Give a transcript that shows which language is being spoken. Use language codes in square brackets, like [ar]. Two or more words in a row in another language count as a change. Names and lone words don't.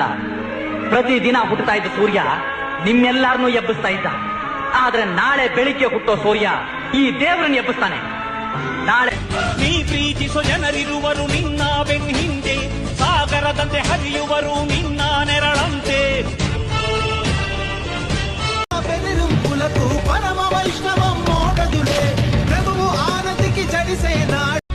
[kn] ಪ್ರತಿದಿನ ಹುಟ್ಟುತ್ತಾ ಇದ್ದ ಸೂರ್ಯ ನಿಮ್ಮೆಲ್ಲಾರನ್ನೂ ಎಬ್ಬಿಸ್ತಾ ಇದ್ದ. ಆದ್ರೆ ನಾಳೆ ಬೆಳಿಗ್ಗೆ ಹುಟ್ಟೋ ಸೂರ್ಯ ಈ ದೇವರನ್ನು ಎಬ್ಬಿಸ್ತಾನೆ. ನಾಳೆ ನೀ ಪ್ರೀತಿಸೋ ಜನರಿರುವರು ನಿನ್ನ ಬೆನ್ ಹಿಂದೆ, ಸಾಗರದಂತೆ ಹರಿಯುವರು ನಿನ್ನ ನೆರಳಂತೆ. ಪರಮ ವೈಷ್ಣವಂ ಮೋಡದುಲೆ ಪ್ರಭುವು ಆನತಿಕಿ ಜಡಿಸೆ ನಾಡು.